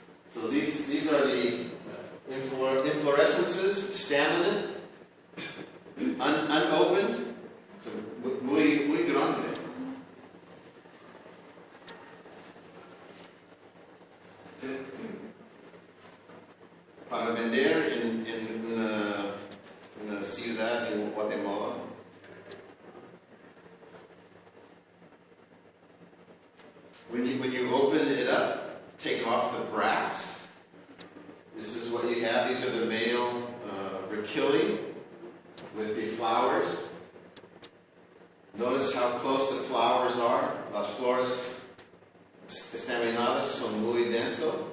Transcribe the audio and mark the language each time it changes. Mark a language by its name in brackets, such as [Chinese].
[English] So these are the inflorescences, staminate, unopened, so [Spanish] muy grande. Para vender en una ciudad en Guatemala. [English] When you open it up, take off the bracts. This is what you have. These are the male rachilli with the flowers. Notice how close the flowers are. [Spanish] Las flores estaminadas son muy denso.